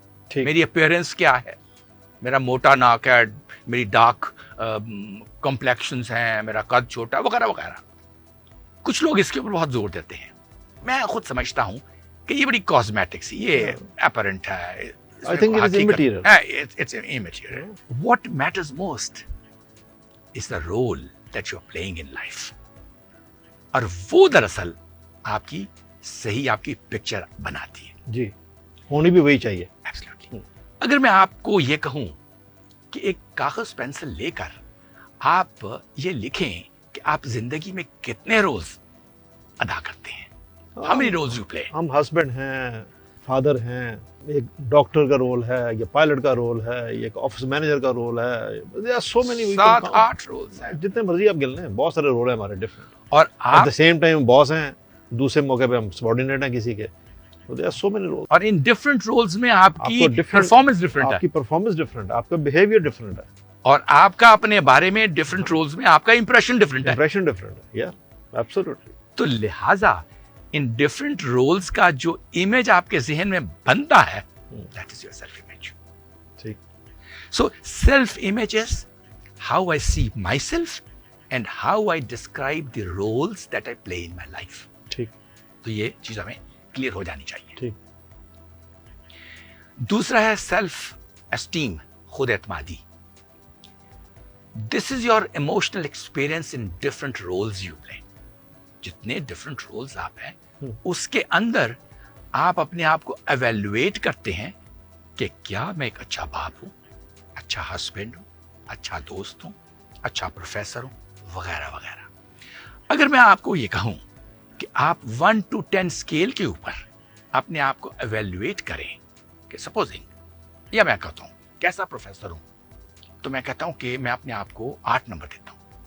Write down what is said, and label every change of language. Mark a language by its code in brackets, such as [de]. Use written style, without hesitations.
[ur] میری اپیئرنس کیا ہے, میرا موٹا ناک ہے, میری ڈارک کمپلیکشنز ہیں, میرا قد چھوٹا وغیرہ وغیرہ. کچھ لوگ اس کے اوپر بہت زور دیتے ہیں. میں خود سمجھتا ہوں کہ یہ بڑی کاسمیٹکس, یہ اپرنٹ ہے. [en] I think it is immaterial. It's immaterial. What matters most is the role that you're playing in life. [ur] اور وہ دراصل آپ کی صحیح آپ کی پکچر بناتی ہے. جی, ہونی بھی وہی چاہیے. [en] Absolutely. [ur] اگر میں آپ کو یہ کہوں کہ ایک کاغذ پینسل لے کر آپ یہ لکھیں کہ آپ زندگی میں کتنے رولز ادا کرتے ہیں, [en] how many roles you play. [ur] ہم ہسبینڈ ہیں, فادر ہیں, ایک ڈاکٹر کا رول ہے, یا پائلٹ کا رول ہے, یا ایک آفس مینیجر کا رول ہے. [en] There are so many. [ur] 7-8 rules ہیں. جتنے مرضی آپ گن لیں, بہت سارے رول ہیں ہمارے ڈفرینٹ. اور [en] at [ur] آپ [en] the same time [ur] باس ہیں, دوسرے موقع پہ ہم سبارڈینیٹ ہیں کسی کے. [en] There are so many roles. [ur] اور ان ڈفرنٹ رولز میں آپ کی پرفارمنس ڈفرنٹ ہے, آپ کی پرفارمنس ڈفرینٹ ہے, آپ کا بیہیویئر ڈفرینٹ ہے, اور آپ کا اپنے بارے میں ڈفرنٹ رولز میں آپ کا امپریشن ڈفرنٹ ہے. امپریشن ڈفرینٹ ہے. یا ایبسولوٹلی. تو لہٰذا ان ڈفرنٹ رولز کا جو امیج آپ کے ذہن میں بنتا ہے, [en] that is your self image. [ur] ٹھیک. [en] So self image is how I see myself and how I describe the roles that I play in my life. [ur] ٹھیک. تو یہ چیز ہمیں کلیئر ہو جانی چاہیے. ٹھیک. دوسرا ہے سیلف اسٹیم, خود اعتمادی. [en] This is your emotional experience in different roles you play. [ur] جتنے ڈفرنٹ رولز آپ ہیں اس کے اندر آپ اپنے آپ کو ایویلویٹ کرتے ہیں کہ کیا میں ایک اچھا باپ ہوں, اچھا ہسبینڈ ہوں, اچھا دوست ہوں, اچھا پروفیسر ہوں, وغیرہ وغیرہ. اگر میں آپ کو یہ کہوں کہ آپ 1 to 10 اسکیل کے اوپر اپنے آپ کو ایویلویٹ کریں کہ سپوزنگ, یا میں کہتا ہوں کیسا پروفیسر ہوں, تو میں کہتا ہوں کہ میں اپنے آپ کو 8 نمبر دیتا ہوں.